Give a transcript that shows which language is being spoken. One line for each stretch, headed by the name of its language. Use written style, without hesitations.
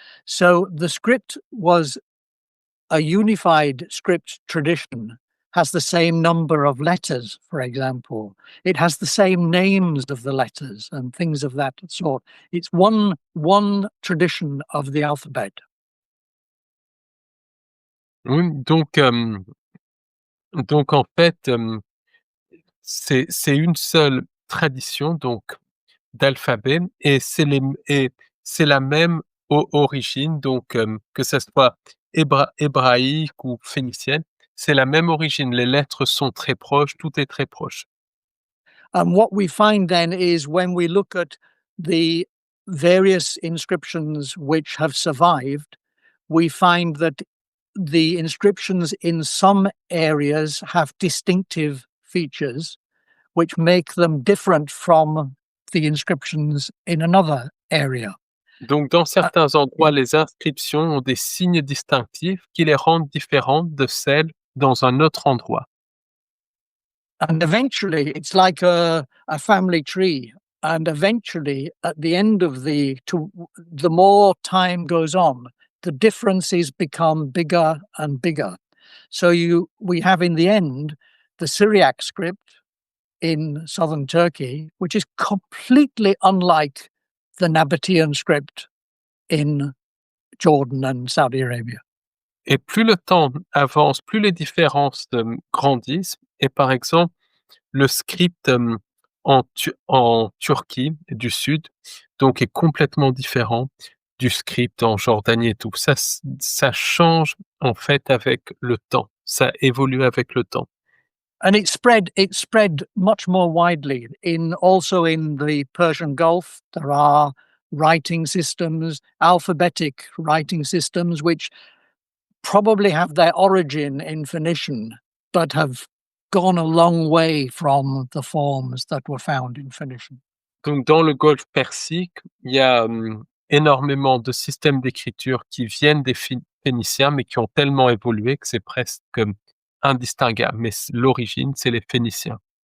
English: So the script was a unified script tradition, has the same number of letters, for example. It has the same names of the letters and things of that sort. It's one tradition of the alphabet.
French: Oui, donc en fait, c'est une seule tradition, donc d'alphabet et c'est la même origine, donc que ça soit hébraïque ou phénicienne, c'est la même origine. Les lettres sont très proches, tout est très proche.
English: And what we find then is when we look at the various inscriptions which have survived, we find that the inscriptions in some areas have distinctive features which make them different from the inscriptions in another area.
French: Donc dans certains endroits, les inscriptions ont des signes distinctifs qui les rendent différentes de celles dans un autre endroit.
English: And eventually, it's like a family tree. And eventually, at the end of the more time goes on, the differences become bigger and bigger. So we have in the end the Syriac script in southern Turkey, which is completely unlike the nabatéenne script in Jordan and Saudi Arabia.
French: Et plus le temps avance, plus les différences grandissent. Et par exemple, le script en Turquie du Sud, donc est complètement différent du script en Jordanie et tout. Ça change en fait avec le temps. Ça évolue avec le temps.
English: And it spread much more widely also in the Persian Gulf. There are writing systems, alphabetic writing systems, which probably have their origin in Phoenician, but have gone a long way from the forms that were found in Phoenician.
French: Donc dans le Golfe Persique, il y a énormément de systèmes d'écriture qui viennent des Phéniciens, mais qui ont tellement évolué que c'est presque indistinguable. Mais l'origine, c'est les Phéniciens.